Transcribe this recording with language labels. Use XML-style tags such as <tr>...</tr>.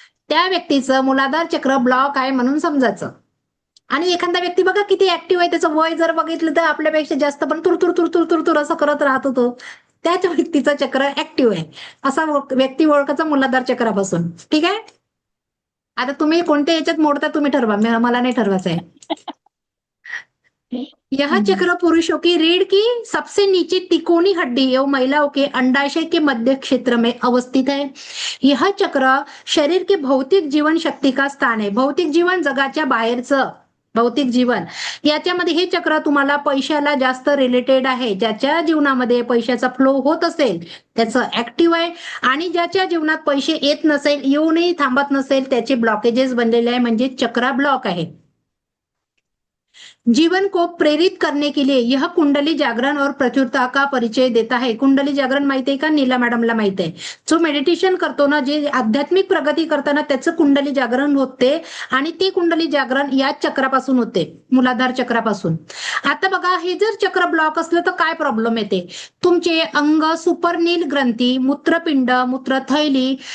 <mr>त्या व्यक्तीचं मूलाधार चक्र ब्लॉक आहे म्हणून समजायचं. आणि एखादा व्यक्ती बघा किती ऍक्टिव्ह आहे, त्याचं वय जर बघितलं तर आपल्यापेक्षा जास्त, पण तुर तुर असं करत राहतो तो, त्याच व्यक्तीचं चक्र ऍक्टिव्ह आहे. असा व्यक्ती ओळखायचा मूलाधार चक्रापासून. ठीक आहे. आता तुम्ही कोणत्या याच्यात मोडता तुम्ही ठरवा, मला नाही ठरवायचं आहे.</mr> <hi>यह चक्र पुरुषों की रीढ़ की सबसे नीचे तिकोनी हड्डी एवं महिलाओं के अंडाशय के मध्य क्षेत्र में अवस्थित है. यह चक्र शरीर के भौतिक जीवन शक्ती का स्थान आहे.</hi> <mr>भौतिक जीवन, जगाच्या बाहेरचं भौतिक जीवन, याच्यामध्ये हे चक्र तुम्हाला पैशाला जास्त रिलेटेड आहे. ज्याच्या जीवनामध्ये पैशाचा फ्लो होत असेल त्याचं ऍक्टिव्ह आहे, आणि ज्याच्या जीवनात पैसे येत नसेल, येऊनही थांबत नसेल, त्याचे ब्लॉकेजेस बनलेले आहे, म्हणजे चक्रा ब्लॉक आहे.</mr> <hi>जीवन को प्रेरित करने के लिए यह कुंडली जागरण और प्रचुरता का परिचय देता है.</hi> <mr>कुंडली जागरण माहिती आहे का? नीला मॅडमला माहिती आहे. जो मेडिटेशन करतो ना, जे आध्यात्मिक प्रगती करताना त्याचं कुंडली जागरण होते, आणि ते कुंडली जागरण या चक्रापासून होते, मूलाधार चक्रापासून. आता बघा, हे जर चक्र ब्लॉक असलं तर काय प्रॉब्लेम येते? तुमचे अंग, सुपरनील ग्रंथी, मूत्रपिंड, मूत्रथैली.</mr>